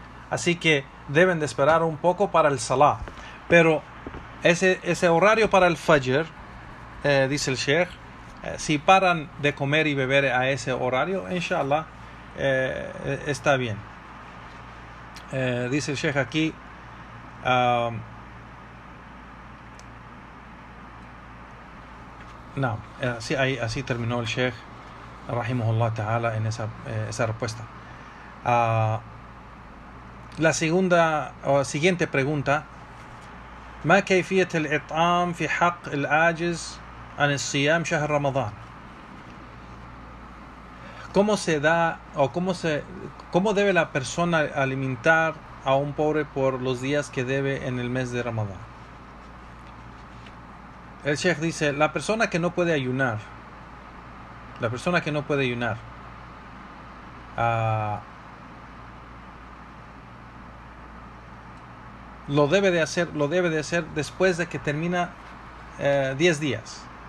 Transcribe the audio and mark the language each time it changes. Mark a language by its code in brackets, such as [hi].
[es] Así que deben de esperar un poco para el salah. Pero ese horario para el Fajr, dice el Sheikh, si paran de comer y beber a ese horario, inshallah, está bien. Dice el Sheikh aquí, no, así terminó el Sheikh rahimahullah ta'ala en esa respuesta. La siguiente pregunta: [ar] ما كيفية الإطعام في حق العاجز عن الصيام شهر رمضان? [es] ¿Cómo se da o cómo debe la persona alimentar a un pobre por los días que debe en el mes de Ramadán? El Sheikh dice, la persona que no puede ayunar, lo debe de hacer después de que termina 10 días.